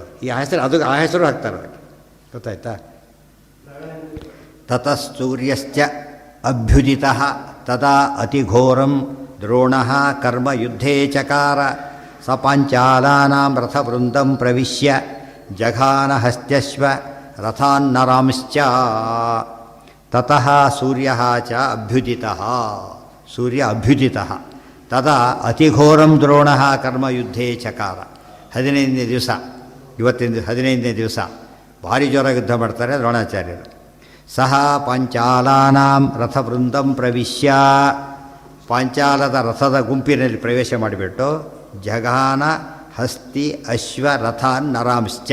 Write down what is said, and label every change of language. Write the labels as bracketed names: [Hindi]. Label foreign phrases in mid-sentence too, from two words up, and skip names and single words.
[Kannada] ಈ ಹೆಸರು ಅದು ಆ ಹೆಸರು ಹಾಕ್ತಾರೆ. ಗೊತ್ತಾಯ್ತಾ? [Sanskrit] ತತಃ ಸೂರ್ಯಶ್ಚ ಅಭ್ಯುದಿತಃ ತದಾ ಅತಿಘೋರಂ ದ್ರೋಣಃ ಕರ್ಮ ಯುದ್ಧೇ ಚಕಾರ ಸ ಪಾಂಚಾಲಾನಾಂ ರಥವೃಂದಂ ಪ್ರವಿಶ್ಯ ಜಘಾನ ಹಸ್ತ್ಯಶ್ವ ರಥಾನ್ನರಾಂಶ್ಚ. ತತಃ ಸೂರ್ಯಃ ಚ ಅಭ್ಯುದಿತಃ, ಸೂರ್ಯ ಅಭ್ಯುದಿತಃ. ತದಾ ಅತಿಘೋರಂ ದ್ರೋಣಃ ಕರ್ಮಯುದ್ಧೇ ಚಕಾರ. [Kannada] 15ನೇ ದಿವಸ, ಇವತ್ತಿನ 15ನೇ ದಿವಸ ಭಾರಿ ಜೋರಾಗಿ ಯುದ್ಧ ಮಾಡ್ತಾರೆ ದ್ರೋಣಾಚಾರ್ಯರು. [Sanskrit] ಸಹ ಪಾಂಚಾಲಾನಾಂ ರಥವೃಂದಂ ಪ್ರವಿಶ್ಯ, [Kannada] ಪಾಂಚಾಲದ ರಥದ ಗುಂಪಿನಲ್ಲಿ ಪ್ರವೇಶ ಮಾಡಿಬಿಟ್ಟು [Sanskrit] ಜಘಾನ ಹಸ್ತಿ ಅಶ್ವ ರಥಾನ್ ನರಾಂಶ್ಚ.